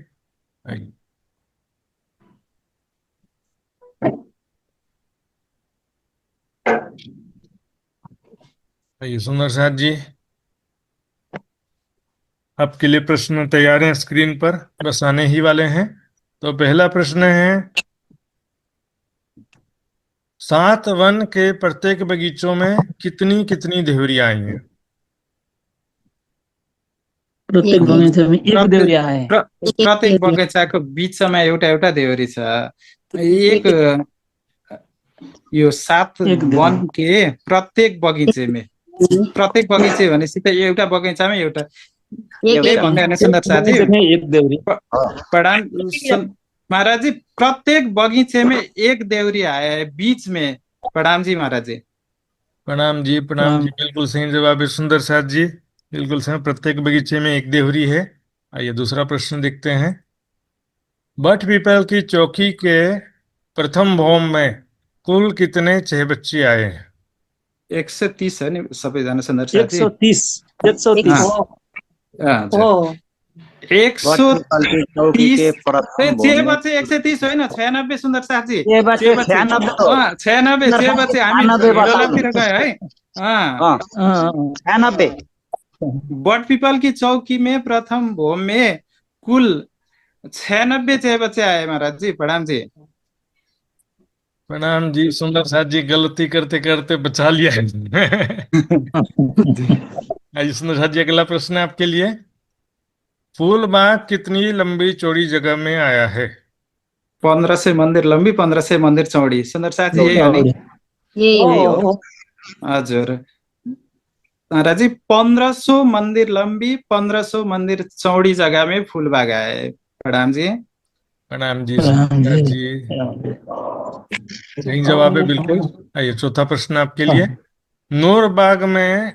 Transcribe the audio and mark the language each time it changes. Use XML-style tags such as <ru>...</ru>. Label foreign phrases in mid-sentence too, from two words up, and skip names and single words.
<hi>आइए, आइए सुंदर साहब जी, आपके लिए प्रश्न तैयार हैं स्क्रीन पर, बस आने ही वाले हैं। तो पहला प्रश्न है, 7 वन के प्रत्येक बगीचों में कितनी कितनी देवरियां आई हैं?</hi> <ne>प्रत्येक बगैँचामा एक देउरिया है। प्रत्येक बगैँचाको बिचमा एउटा एउटा देउरी छ। एक यो 7 एक देउरी।</ne> <hi>वन के प्रत्येक बगैँचे</hi> <ne>भनेपछि त एउटा बगैँचामै एउटा भन्दै होइन सुन्दर साथी? एक देउरी।</ne> <hi>प्रणाम महाराज जी, प्रत्येक बगीचे में एक देवरी आया है, बीच में। प्रणाम जी महाराज जी। प्रणाम जी, प्रणाम जी, बिल्कुल सही जवाब है सुंदर साथ जी, बिल्कुल सही। प्रत्येक बगीचे में एक देवरी है। आइए दूसरा प्रश्न देखते हैं। बट पीपल की चौकी के प्रथम भौम में कुल कितने चहबच्चे आए हैं?</hi> <ne>130 है नि सबैजना सुन्दर साथी? 130</ne> <hi>चौकी के प्रथम भूमि में</hi> <ne>130 होइन, 96 सुन्दर साथी। 96 हो। 96 हामी हिँडोलातिर गयो है। 96</ne> <hi>बट पीपल की चौकी में प्रथम भूमि में कुल 96 बच्चे आए महाराज जी। प्रणाम जी। प्रणाम जी सुंदर साथ जी, गलती करते करते बचा लिया है। आइए सुंदर साथ जी, अगला प्रश्न है आपके लिए। फूलबाग कितनी लंबी चौड़ी जगह में आया है? 1500 मंदिर लंबी, 1500 मंदिर चौड़ी।</hi> <ne>सुंदर साथी यही हो नि? यही हो।</ne> <hi>हजुर महाराज जी, 1500 मंदिर लंबी, 1500 मंदिर चौड़ी जगह में फूलबाग आए। प्रणाम जी। प्रणाम जी सुंदर साथ जी, सही जवाब है बिल्कुल। आइए चौथा प्रश्न आपके लिए।</hi>